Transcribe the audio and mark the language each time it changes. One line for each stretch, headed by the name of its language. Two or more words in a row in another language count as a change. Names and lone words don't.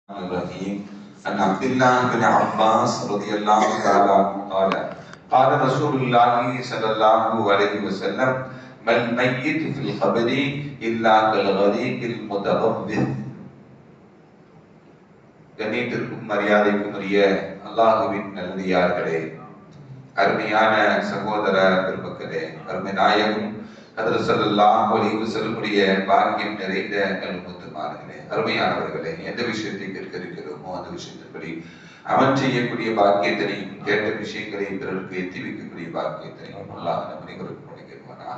Arabic: الرحيم عن عبد الله بن عباس رضي الله تعالى عنه قال قال رسول الله صلى الله عليه وسلم ما الميت في القبر إلا كالغريق المتغوث.
Tamil: கண்ணியத்திற்கும் மரியாதைக்கும் உரிய அல்லாஹுவின் நல்லடியார்களே, அருமையான சகோதர பெருமக்களே, அருமை நாயகம் ஹதரத்
Arabic: صلى الله عليه وسلم
Tamil: பாக்கியம் நிறைந்த நல்முத்துமார்களே, அருமையானவர்களே, எந்த விஷயத்தை கேட்க இருக்கிறோமோ அந்த விஷயத்தின்படி அமல் செய்யக்கூடிய பாக்கியத்தினையும் கேட்ட விஷயங்களை பிறருக்கு எத்தி வைக்கக்கூடிய பாக்கியத்தினையும் அல்லாஹ் நம் அனைவருக்கும் வழங்கிடுவானாக.